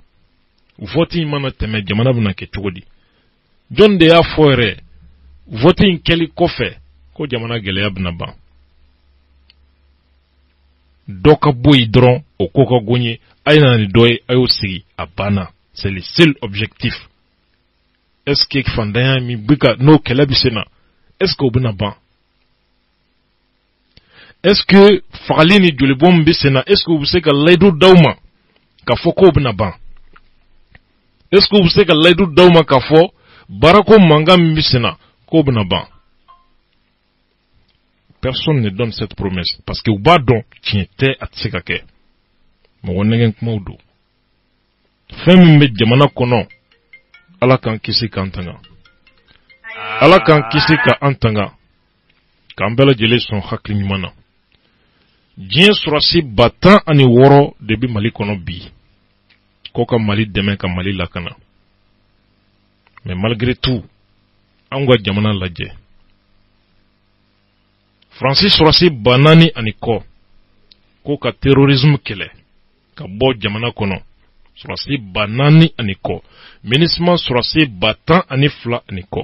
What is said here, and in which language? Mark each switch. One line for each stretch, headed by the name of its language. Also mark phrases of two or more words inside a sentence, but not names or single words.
Bambara: Vote in mana tɛmɛ jamana bɛna kɛ cogo di? Jɔn de y'a fɔ yɛrɛ vote in kɛli kɔfɛ ko jamana gɛlɛya bɛna ban. Dɔ ka bɔ yen dɔrɔn o ko ka gon ye, a ye na ni dɔ ye a y'o sigi a banna.
French: C'est le seul objectif. Est-ce que
Bambara: fandanya min bɛ ka n'o kɛlɛ bɛ sen na,
French: est-ce que
Bambara: o bɛna ban?
French: Est-ce que
Bambara: fagali ni jolibɔn min bɛ sen na, est-ce que u bɛ se ka layidu d'aw ma k'a fɔ k'o bɛna ban?
French: Est-ce que
Bambara: u bɛ se ka layidu d'aw ma k'a fɔ baarako mankan min bɛ sen na k'o bɛna ban?
French: Personne ne donne cette promesse parce que
Bambara: u b'a dɔn tiɲɛ tɛ a tɛ se ka kɛ. Mɔgɔ nɛgɛn kumaw don. Fɛn min bɛ jamana kɔnɔ, Ala k'an kisi k'an tanga. Ala k'an kisi k'an tanga. K'an bɛɛ lajɛlen sɔn hakili ɲuman na. Diɲɛ surasi 16 de bɛ Mali kɔnɔ bi. K'o ka Mali dɛmɛ ka Mali lakana.
French: Mais malgré tout,
Bambara: an ka jamana lajɛ. Francis surasi 4 ani kɔ. K'o ka terrorisme kɛlɛ. Ka bɔ jamana kɔnɔ. Surasi 4 ani kɔ. MINUSMA surasi 10 ani 2 ani kɔ.